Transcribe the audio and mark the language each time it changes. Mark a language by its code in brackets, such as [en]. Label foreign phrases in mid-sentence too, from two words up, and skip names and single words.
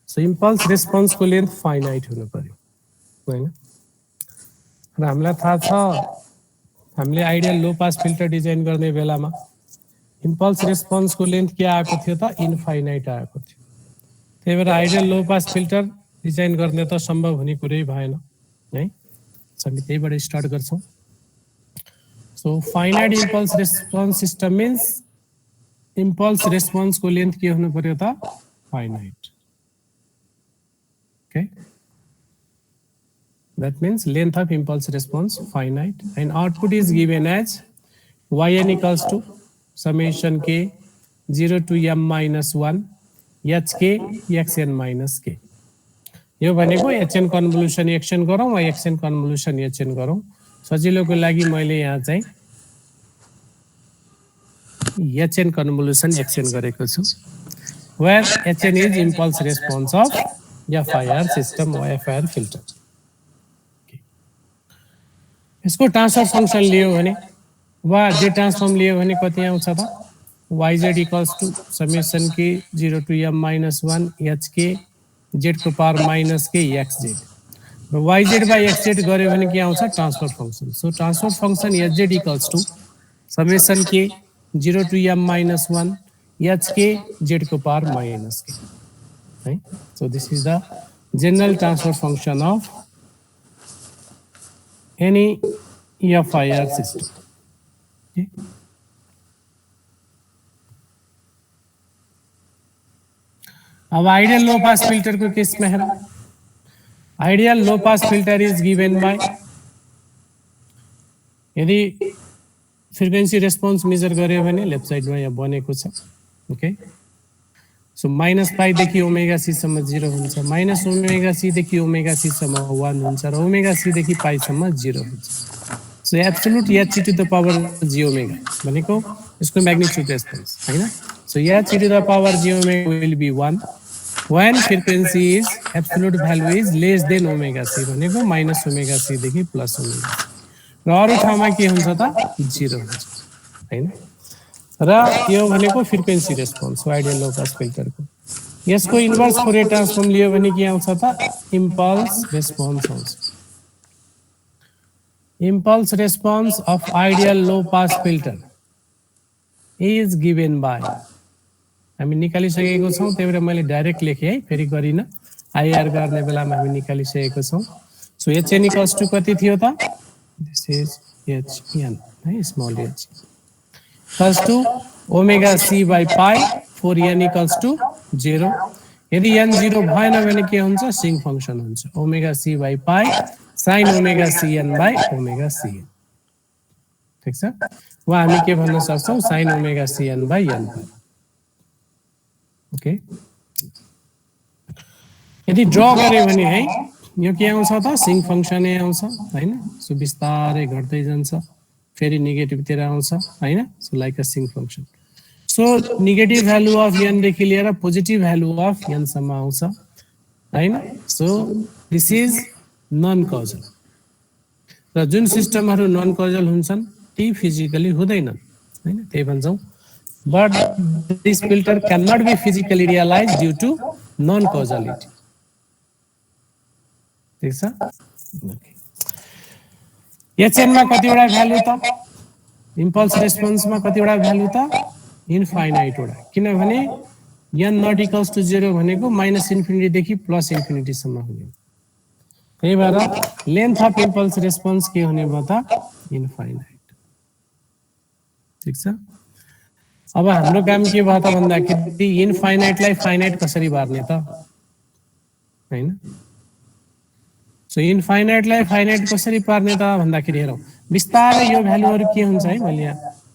[en] so impulse responseको length finite [ne] हुनु पर्यो हैन र हामीलाई थाहा छ हामीले [en] ideal low pass filter design [ne] गर्ने बेलामा [en] impulse responseको length [ne] के आएको थियो त इन्फाइनाइट आएको थियो त्यही भएर [en] ideal low pass filter design [ne] गर्ने त सम्भव हुने कुरै भएन है हामी त्यहीबाट स्टार्ट गर्छौं [en] so finite impulse response system means impulse responseको length [ne] के हुनु पर्यो त फाइनाइट [en] ओके that means length of impulse response finite and output is given as yn equals to summation k 0 to m minus 1 hk xn minus k [ne] यो भनेको hn कन्भोल्युसन xn गरौँ वा xn कन्भोल्युसन hn गरौँ सजिलोको लागि मैले यहाँ चाहिँ [en] hn convolution xn [ne] गरेको छु [en] where hn is impulse response of FIR system or FIR filter इसको transfer function [ne] लियो भने [en] वा z transform [ne] लियो भने कति आउँछ त [en] yz equals to summation k 0 to m minus 1 hk z को पावर minus k xz र yz by xz [ne] गर्यो भने के आउँछ [en] transfer function so transfer function hz equals to summation k 0 to m minus 1 hk z को पावर minus k right so this is the general transfer function of any FIR system okay अब ideal low pass filter को केस में है ideal low pass filter is given by यदि frequency response measure [ne] गर्यो भने [en] left side [ne] में यहाँ बनेको छ [en] okay so [ne] -π देखि [en] omega c [ne] सम्म 0 हुन्छ - [en] omega c [ne] देखि [en] omega c [ne] सम्म 1 हुन्छ र [en] omega c [ne] देखि π सम्म 0 हुन्छ [en] so absolute h to the power j omega [ne] भनेको यसको [en] magnitude response हैन so h to the power j omega will be 1 when frequency is absolute value is less than omega c भनेको -ओमेगा c देखि +ओमेगा [ne] र अरु ठाउँमा के हुन्छ त 0 हुन्छ हैन र यो भनेको [en] frequency response ideal low pass filter [ne] को यसको [en] inverse Fourier transform [ne] लियो भने के आउँछ त [en] impulse response आउँछ impulse response of ideal low pass filter is given by [ne] हामी निकालिसकेको छौं त्यही भएर मैले डाइरेक्ट लेखे है फेरि [en] गरिन आईआर [ne] गर्ने बेलामा हामी निकालिसकेको छौं [en] so hn equals to [ne] कति थियो त [en] this is hn है small h equals to omega c by pi for n equals to 0 यदि n 0 [ne] भएन भने के हुन्छ [en] sinc function हुन्छ omega c by pi sin omega cn by omega cn [ne] ठीक छ वा हामी के भन्न सक्छौं [en] sin omega cn by n [ne] ओके यदि ड्रा गरे भने है यो के आउँछ त [en] sinc function [ne] नै आउँछ हैन सो बिस्तारै घट्दै जान्छ फेरि नेगेटिभ तिर आउँछ हैन [en] so like a sinc function so negative value of n [ne] देखि लिएर [en] positive value of n [ne] सम्म आउँछ हैन [en] so this is non causal [ne] र जुन सिस्टमहरु नन कजल हुन्छन् ती फिजिकली हुँदैनन् हैन त्यही भन्छौं [en] but this filter cannot be physically realized due to non causality [ne] ठीक छ hn मा कतिवटा भ्यालु त [en] impulse response [ne] मा कतिवटा भ्यालु त इन्फाइनाइट वटा किनभने n [en] not equals to [ne] 0 भनेको -इन्फिनिटी देखि +इन्फिनिटी सम्म हुने त्यही भएर [en] length of impulse response [ne] के हुने भयो त इन्फाइनाइट ठीक छ अब हाम्रो काम के भयो त भन्दाखेरि इन्फाइनाइटलाई फाइनाइट कसरी पार्ने त हैन सो इन्फाइनाइटलाई फाइनाइट कसरी पार्ने त भन्दाखेरि हेरौं बिस्तारै यो भ्यालुहरु के हुन्छ है मैले यहाँ